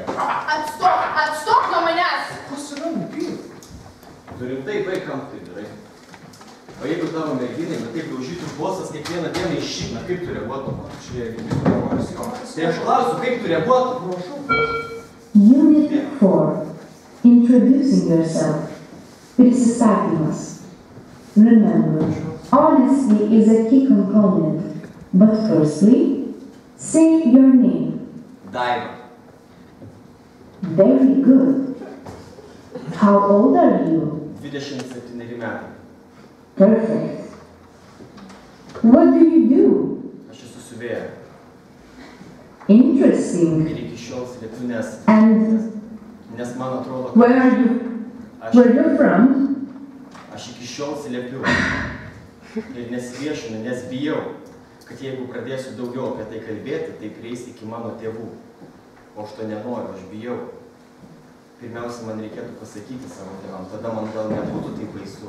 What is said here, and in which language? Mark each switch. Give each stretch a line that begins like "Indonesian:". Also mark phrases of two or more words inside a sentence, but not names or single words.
Lithuanian: Atstok nuo manęs. Kas yra nupyr? Tu rimtai baig, kam tai darai. O jeigu tavo merginai, bet taip daužytų bosas kiekvieną dieną iššyna, kaip tu reaguotum? Čia įgyvenimas jonas. Tai aš klausiu, kaip tu reaguotum? Prašau.
English: Unit 4. Introducing yourself.
Lithuanian: Prisistatymas.
English: Remember, honesty is a key component. But firstly, say your name.
Lithuanian: Daiva.
English: Very good. How old are you?
Lithuanian: 27 metai.
English: Perfect. What do you do?
Lithuanian: Aš esu siuvėja.
English: Interesting.
Lithuanian: Ir iki šiol slepiu,
English: And
Lithuanian: nes man atrodo,
English: where are you? Where you're from?
Lithuanian: aš iki šiol slepiu. Ir nesiviešinu, nes bijau, kad jeigu pradėsiu daugiau apie tai kalbėti, tai prieis iki mano tėvų. O aš to nenoriu, aš bijau. Pirmiausia, man reikėtų pasakyti savo tėvam, tada man gal nebūtų tai baisu.